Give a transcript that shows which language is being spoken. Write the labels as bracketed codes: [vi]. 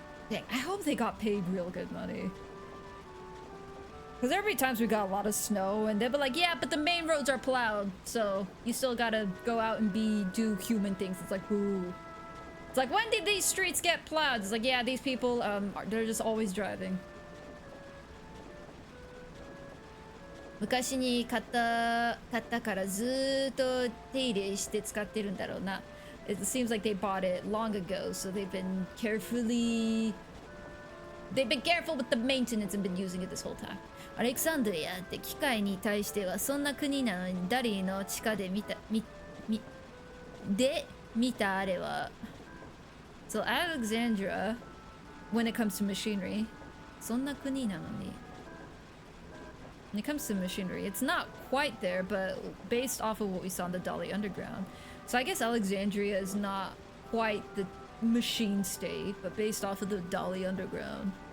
[en] Dang, I hope they got paid real good money. Because there would be times we got a lot of snow and they'd be like, yeah, but the main roads are plowed, so you still gotta go out and do human things. It's like, ooh. It's like, when did these streets get plowed? It's like, yeah, these people, they're just always driving. [ja] 昔に買ったからずーっと手入れして使ってるんだろうな。 [en] It seems like they bought it long ago, so they've been careful with the maintenance and been using it this whole time. [ja] アレクサンドリアって機械に対してはそんな国なのにダリーの地下で見たあれは [en] So Alexandria, when it comes to machinery, [ja] そんな国なのに [en] when it comes to machinery, it's not quite there, but based off of what we saw in the Dali Underground. So I guess Alexandria is not quite the machine state, but based off of the Dali Underground.